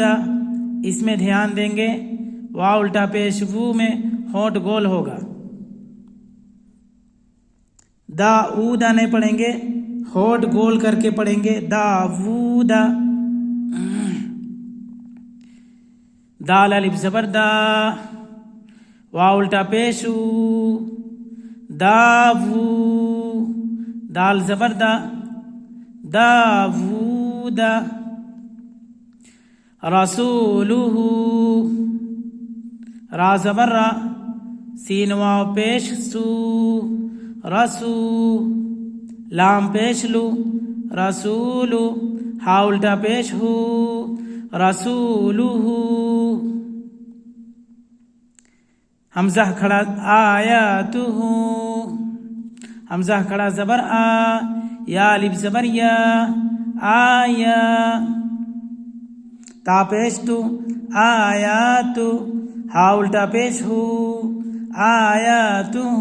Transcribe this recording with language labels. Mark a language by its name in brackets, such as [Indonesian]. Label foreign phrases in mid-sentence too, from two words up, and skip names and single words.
[Urdu] اس میں دھیان دیں گے، واو الٹا پیش وو میں ہونٹ گول ہوگا، داؤد نہیں پڑھیں گے، ہونٹ گول کر کے پڑھیں گے، داوود۔ دال الف زبر دا، واو الٹا پیشو، داوو، دال زبر دا، داوود۔ رسولہ، را زبر را، سین واو پیش سو، رسو، لام پیش لو، رسولو، ہا الٹا پیش ہو، رسولہ۔ حمزہ کھڑا آیاتہ، حمزہ کھڑا زبر آ، یا الف زبر یا، آیا، تا پیش تو، آیاتہ، ہا الٹا پیش ہو، آیاتہ۔